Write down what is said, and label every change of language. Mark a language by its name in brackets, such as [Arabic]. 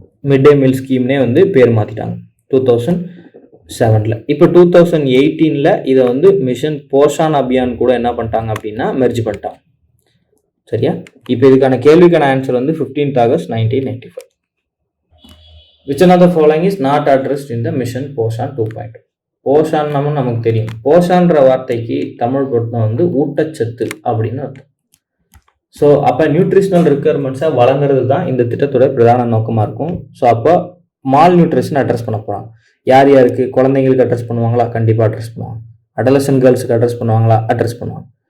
[Tamil] Mid டே meal ஸ்கீம்னே வந்து பேர் மாற்றிட்டாங்க 2007. இப்போ 2018 இதை வந்து மிஷன் போஷான் அபியான் கூட என்ன பண்ணிட்டாங்க அப்படின்னா மெர்ஜ் பண்ணிட்டாங்க. சரியா? இப்போ இதுக்கான கேள்விக்கான ஆன்சர் வந்து 15th August 1995. [English] Which one of the following is not addressed in the mission Poshan 2.0? [Tamil] Poshan நமக்கு தெரியும். போஷான்ற வார்த்தைக்கு தமிழ் பொருத்தம் வந்து ஊட்டச்சத்து அப்படின்னு அர்த்தம். ஸோ அப்போ நியூட்ரிஷனல் ரிக்குயர்மெண்ட்ஸை வழங்குறது தான் இந்த திட்டத்தோட பிரதான நோக்கமாக இருக்கும். ஸோ அப்போ மால் நியூட்ரிஷன் அட்ரஸ் பண்ண போகிறாங்க. யார் யாருக்கு? குழந்தைங்களுக்கு அட்ரஸ் பண்ணுவாங்களா? கண்டிப்பாக அட்ரஸ் பண்ணுவாங்க. அடலசன்ட் கேர்ள்ஸுக்கு அட்ரஸ் பண்ணுவாங்களா? அட்ரஸ் பண்ணுவாங்க.